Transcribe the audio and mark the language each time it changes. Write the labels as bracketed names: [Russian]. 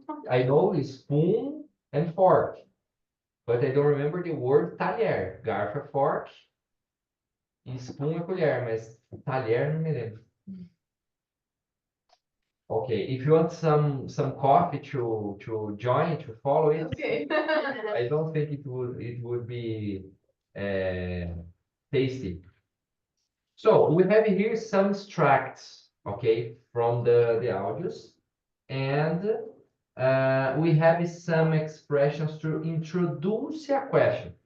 [English] I know it's spoon and fork, but I don't remember the word talher. [Portuguese] Garfo é fork e spoon é colher, mas talher não me lembro. [English] Okay, if you want some coffee to join to follow it, Okay. I don't think it would be tasty. So we have here some extracts, okay, from the audios, and we have some expressions to introduce a question.